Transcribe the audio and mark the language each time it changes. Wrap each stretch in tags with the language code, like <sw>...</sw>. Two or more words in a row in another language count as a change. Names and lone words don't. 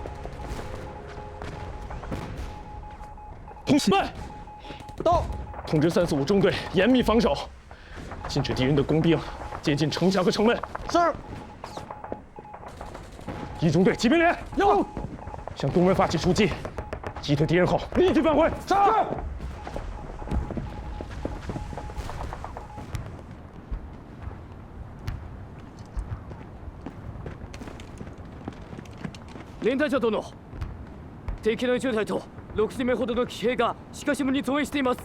<zh>慢，到。通知3、4、5中队严密防守，禁止敌人的工兵接近城墙和城门。是。 1中队骑兵连有，向东门发起出击，击退敌人后立即返回。是。</zh> <ja>連隊長殿、敵の10隊と60名ほどの騎兵がしかしもに増援しています。</ja>